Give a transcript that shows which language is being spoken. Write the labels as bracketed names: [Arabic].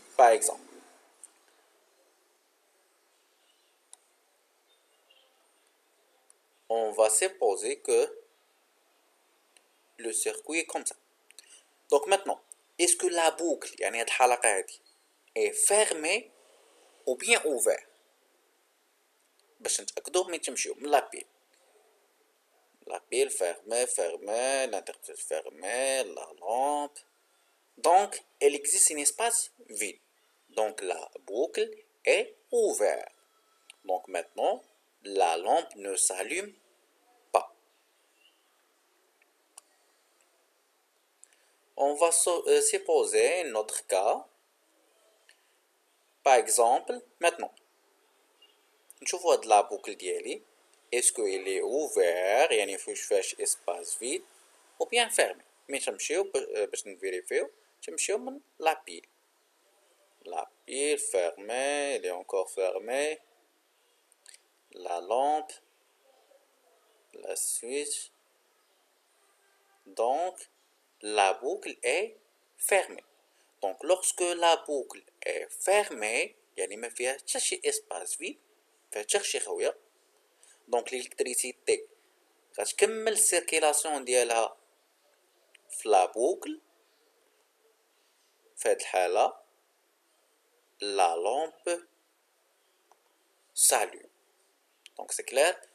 [French] Par exemple, on va supposer que le circuit est comme ça. Donc maintenant, est-ce que la boucle, [Arabic] يعني هاد الحلقة هادي, [French] est fermée ou bien ouverte? [Arabic] باش نتأكدو ملي تمشيو من لا بيل. [French] La pile fermée, l'interrupteur fermé, la lampe. Donc, il existe un espace vide. Donc, la boucle est ouverte. Donc, maintenant, la lampe ne s'allume pas. On va supposer notre cas. Par exemple, maintenant, [Arabic] نشوفوا هاد [French] la boucle [Arabic] ديالي. [French] Est-ce qu'il est ouvert, [Arabic] يعني فيهش [French] espace vide, ou bien fermé. [Arabic] مي تمشيو باش نفيريفيو تمشيو من [French] la pile. La pile fermée, elle est encore fermée. La lampe, la switch. Donc, la boucle est fermée. Donc, lorsque la boucle est fermée, [Arabic] يعني ما فيها حتى شي [French] espace vide, [Arabic] فيها حتى شي خويه. دونك الالكتريسيتي غتكمل السيركيلاسيون ديالها في لا بوكل. في هاد الحالة لا لامب [French] s'allume. [Arabic] دونك سي كلير.